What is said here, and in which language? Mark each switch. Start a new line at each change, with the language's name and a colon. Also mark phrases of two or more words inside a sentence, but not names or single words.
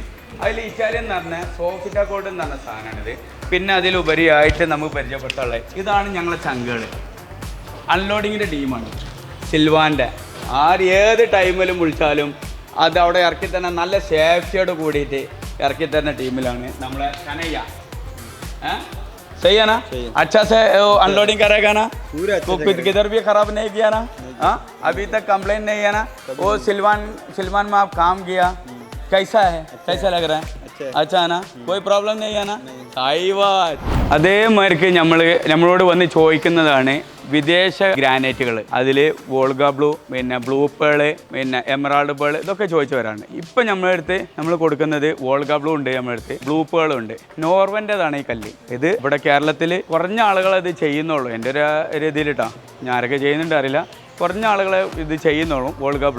Malayalam: അതിൽ ഇറ്റാലിയൻ എന്ന് പറഞ്ഞാൽ സോഫിറ്റ ഗോൾഡ് എന്ന് പറഞ്ഞ സാധനമാണിത്. പിന്നെ അതിലുപരിയായിട്ട് നമുക്ക് പരിചയപ്പെടുത്താനുള്ളത് ഇതാണ് ഞങ്ങളെ ചങ്കുകൾ. അൺലോഡിങ്ങിൻ്റെ ടീമാണ് സിൽവാൻ്റെ. ഏത് ടൈമിലും വിളിച്ചാലും അത് അവിടെ ഇറക്കി തന്നെ നല്ല സേഫ്റ്റിയോട് കൂടിയിട്ട് ഇറക്കി തരുന്ന ടീമിലാണ് നമ്മളെ കനയ്യ.
Hindi: सही है ना? अच्छा से अनलोडिंग करेगा ना, तो किधर भी खराब नहीं किया ना? हाँ, अभी तक कंप्लेंट नहीं है ना? वो सिलवान में आप काम किया, कैसा है? कैसा लग रहा है? अच्छा है ना? कोई प्रॉब्लम नहीं है ना? सही बात.
Malayalam: അതേമാതിരിക്ക് നമ്മളോട് വന്ന് ചോദിക്കുന്നതാണ് വിദേശ ഗ്രാനൈറ്റുകൾ. അതിൽ വോൾഗ ബ്ലൂ, പിന്നെ ബ്ലൂ പേള്, പിന്നെ എമറാൾഡ് പേള്, ഇതൊക്കെ ചോദിച്ചു വരാണ്. ഇപ്പം നമ്മൾ കൊടുക്കുന്നത് വോൾഗ ബ്ലൂ ഉണ്ട്, നമ്മളടുത്ത് ബ്ലൂ പേളുണ്ട്. നോർവൻ്റെതാണ് ഈ കല്ല്. ഇത് ഇവിടെ കേരളത്തിൽ കുറഞ്ഞ ആളുകൾ ഇത് ചെയ്യുന്നുള്ളൂ. എൻ്റെ ഒരു രീതിയിലിട്ടാ, ഞാനൊക്കെ ചെയ്യുന്നുണ്ട് അറിയില്ല, കുറഞ്ഞ ആളുകൾ ഇത് ചെയ്യുന്നുള്ളൂ വോൾഗ ബ്ലൂ.